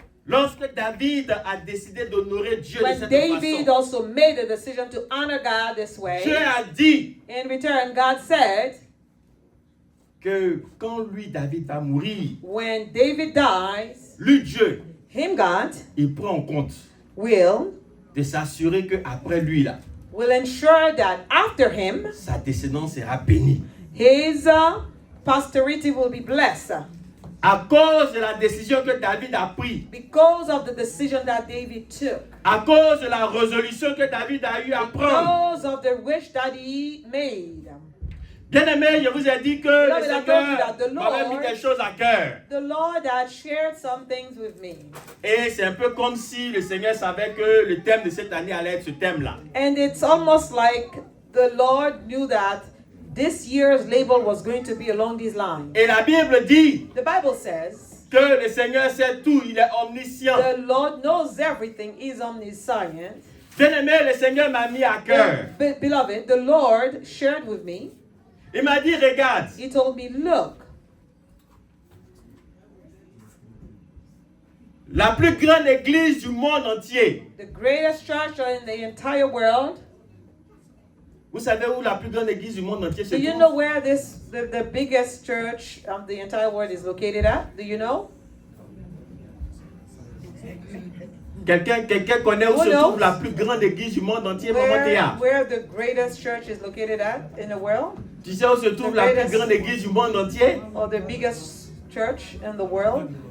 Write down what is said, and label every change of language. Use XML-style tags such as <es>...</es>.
<fr>Lorsque David a décidé d'honorer Dieu de</fr> <en>when</en> <fr>cette</fr> <en>David</en> <fr>façon,</fr> <en>also made the decision to honor God this way.</en> <fr>Dieu a dit</fr> <en>In return, God said,</en> <fr>que quand lui, David, va mourir,</fr> <en>when David dies,</en> <fr>lui, Dieu,</fr> <en>him, God,</en> <fr>il prend en compte</fr> <en>will</en> <fr>de s'assurer qu'après lui, là,</fr> <en>ensure that after him,</en> <fr>sa descendance sera bénie.</fr> <en>his posterity will be blessed</en> <fr>À cause de la décision que David a prise,</fr> <en>because of the decision that David took,</en> <fr>à cause de la résolution que David a eu à prendre.</fr> <en>because of the wish that he made.</en> <fr>Bien-aimé, je vous ai dit que le</fr> <en>Beloved, I told you that the</en> <fr>Seigneur m'avait mis</fr> <en>Lord-</en> <fr>des choses à cœur.</fr> <en>The Lord had shared some things with me.</en> <fr>Et c'est un peu comme si le Seigneur savait que le thème de cette année allait être ce thème-là.</fr> <en>And it's almost like the Lord knew that this year's label was going to be along these lines.</en> <fr>Et la Bible dit</fr> <en>The Bible says</en> <fr>que le Seigneur sait tout, il est omniscient.</fr> <en>the Lord knows everything, is omniscient.</en> <fr>Bien-aimé, le Seigneur m'a mis à cœur.</fr> <en>Beloved, the Lord shared with me.</en> <fr>Il m'a dit, regarde,</fr> <en>He told me, look,</en> <fr>la plus grande église du monde entier.</fr> <en>the greatest church in the entire world.</en> <fr>Vous savez où la plus grande église du monde entier se</fr> <en>Do you</en> <fr>trouve?</fr> <en>know where the biggest church of the entire world is located at? Do you know?</en> <fr>Quelqu'un connaît où</fr> <en>Who</en> <fr>se</fr> <en>knows?</en> <fr>trouve la plus grande église du monde entier, Maman Théa?</fr> <en>Where the greatest church is located at in the world?</en> <fr>Tu sais où se trouve la plus grande église du monde entier?</fr> <en>Or the biggest church in the world?</en>